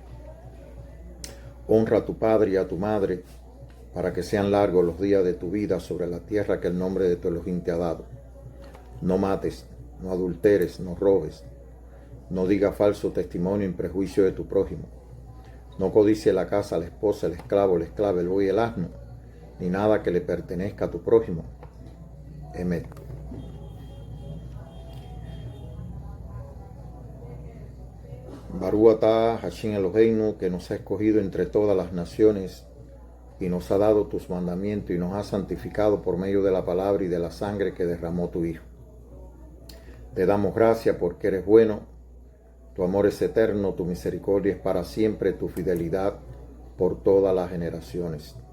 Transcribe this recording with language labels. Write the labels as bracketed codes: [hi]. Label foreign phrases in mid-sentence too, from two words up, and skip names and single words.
[es] Honra a tu padre y a tu madre, para que sean largos los días de tu vida sobre la tierra que el nombre de tu Elohim te ha dado. No mates, no adulteres, no robes, no digas falso testimonio en prejuicio de tu prójimo. No codicie la casa, la esposa, el esclavo, la esclava, el buey y el asno, ni nada que le pertenezca a tu prójimo. Emet. [he] ברוך אתה השם אלהינו, [es] que nos ha escogido entre todas las naciones y nos ha dado tus mandamientos y nos ha santificado por medio de la palabra y de la sangre que derramó tu Hijo. Te damos gracias porque eres bueno, tu amor es eterno, tu misericordia es para siempre, tu fidelidad por todas las generaciones.